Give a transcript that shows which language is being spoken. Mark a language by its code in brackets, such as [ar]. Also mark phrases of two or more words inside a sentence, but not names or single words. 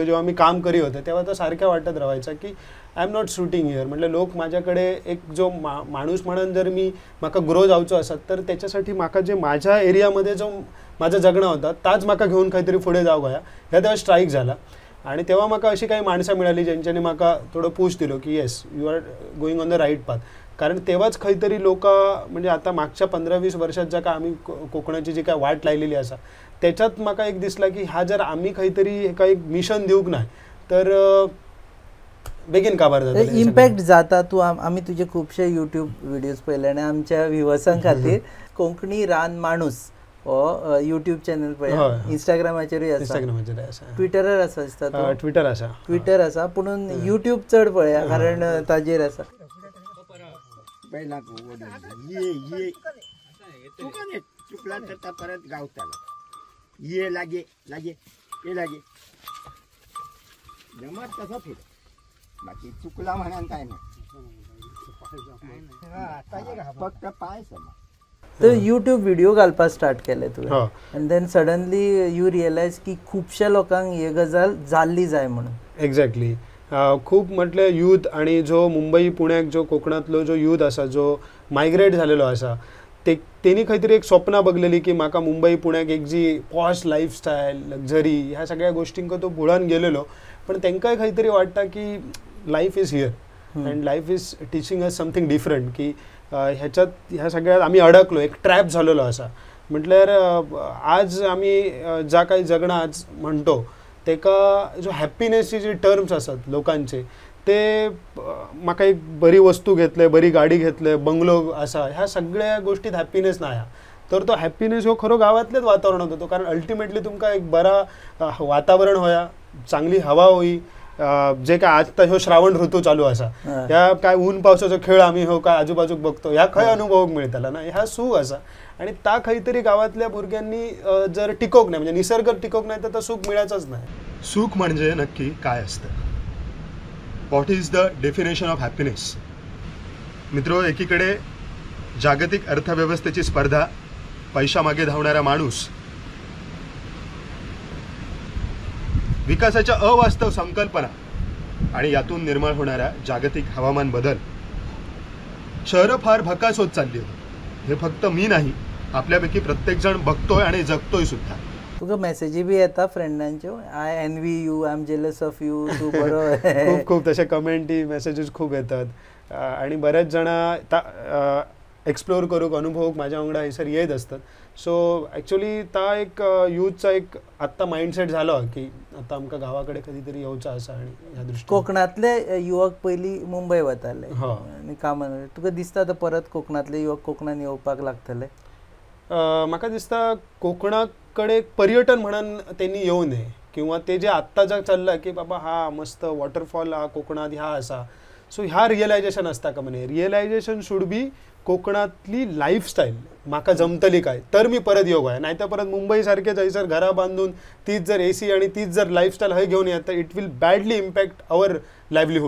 [mr] जेव्हा मी काम करी होते तेव्हा तो सारख्या वाटत राहायचा की [en] I am not shooting here. [kok] म्हटलं लोक माझ्याकडे एक जो माणूस म्हणून जर म्हाका ग्रो जावचो असत तर त्याच्यासाठी म्हाका जे माझ्या एरियामध्ये जो माझं जगणं होता ताच म्हाका घेऊन खंयतरी पुढे जावं ह्या तेव्हा स्ट्राईक झाला. आणि तेव्हा म्हाका अशी काही माणसं मिळाली ज्यांच्यानी म्हाका थोडं पुश दिलो की [en] yes you are going on the right path. [kok] कारण तेव्हाच खंय तरी लोक म्हणजे आता मागच्या 15-20 वर्षात ज्या काय आम्ही कोकणाची जी काय वाट लायलेली असा त्याच्यात म्हाका एक दिसला की ह्या जर आम्ही खंय तरी एका एक मिशन दिवंक ना तर बेगीन काबार जाता इम्पॅक्ट जाता. तू आम्ही तुझे खूपशे यूट्यूब व्हिडिओज पळयले आनी आमच्या व्ह्युअर्सां खातीर कोंकणी रान माणूस हो यूट्यूब चॅनल पळय, इंस्टाग्रामाचेरूय आसा, ट्विटरार आसा दिसता तो. ट्विटर आसा पूण यूट्यूब चड पळया कारण ताजेर आसा. चुकला तर परत गावताला ये लागे लागे ये लागे जमात तसा फिर बाकी चुकला म्हणान काय नाही फक्त पाय समा. तर यूट्यूब व्हिडिओ घालपाक स्टार्ट केले तुवें आनी [en] then suddenly you realise [kok] की खुबश्या लोकांक ही गजाल जाल्ली जाय म्हणून. [en] एक्झॅक्टली. [kok] खूप म्हटले यूथ आणि जो मुंबई पुण्याक जो कोकणातलो जो यूथ असा जो मायग्रेट झालेलो असा त्यांनी काहीतरी एक स्वप्न बघलेली की म्हाका मुंबई पुण्याक एक जी [en] posh lifestyle luxury [kok] ह्या सगळ्या गोष्टींक तो भुळून गेलेलो पण तांकांय काहीतरी वाटतं की [en] life is here and life is teaching us something different [kok] की ह्याच्यात ह्या सगळ्यात आम्ही अडकलो एक ट्रॅप झालेलो असा. म्हटल्यार आज आम्ही ज्या काही जगणं आज म्हणतो तेका जो हॅपीनेसची जी टर्म्स असतात लोकांचे ते म्हाका एक बरी वस्तू घेतले, बरी गाडी घेतले, बंगलो असा ह्या सगळ्या गोष्टीत हॅपीनेस नाही. तर तो हॅपीनेस हो खरो गावातलेच वातावरणात होतो कारण अल्टिमेटली तुमका एक बरा वातावरण होया, चांगली हवा होई, जे काय आता ह्यो श्रावण ऋतू चालू असा ह्या काय ऊन पावसाचो खेळ आम्ही हो काय आजूबाजूक बघतो ह्या खंय अनुभवक मिळतला ना ह्या सूख असा आणि ता खंय तरी गावातल्या भुरग्यांनी जर टिकोक नाही म्हणजे निसर्ग टिकोक नाही तर सूख मिळायचंच नाही. [mr] सुख म्हणजे नक्की काय असतं? [en] what is the definition of happiness? [mr] मित्रो, एकीकडे जागतिक अर्थव्यवस्थेची स्पर्धा, पैशामागे धावणारा माणूस, विकासाच्या अवास्तव संकल्पना आणि यातून निर्माण होणारा जागतिक हवामान बदल. शहरं फार भकास होत चालली हे फक्त मी नाही आपल्यापैकी प्रत्येक जण बघतोय आणि जगतोय सुद्धा. [kok] तुका मेसेजी बी येता फ्रेंडांच्यो, [en] I envy you, I am jealous of you, [kok] तू बरो. खूप खूप तसे कमेंटी मेसेजेस खूप येतात आणि बरेच जण एक्सप्लोर करूक अनुभवूक माझ्या वांगडा हैसर येत असतात. [en] so actually [kok] ता एक यूथचा एक आत्ता माइंडसेट झालो की आता आमकां गावाकडे कधीतरी येवचा असा आणि ह्या दृष्टीन कोकणातले युवक पयलीं मुंबय वताले आनी कामान. तुका दिसता आतां परत कोकणातले युवक कोकणान येवपाक लागतले? म्हाका दिसता कोकणाकडे पर्यटन म्हणून त्यांनी येऊ नये किंवा ते जे आत्ता जे चालला की बाबा हा मस्त वॉटरफॉल हा कोकणात ह्या असा. सो ह्या रियलायझेशन असता का म्हणे [en] realisation should be [kok] कोकणातली लाईफस्टाईल म्हाका जमतली काय तर मी परत येऊ काय, नाहीतर परत मुंबई सारखे जैसर घरा बांधून तीच जर AC आणि तीच जर लाईफस्टाईल हय घेऊन येत तर [en] it will badly impact our livelihood.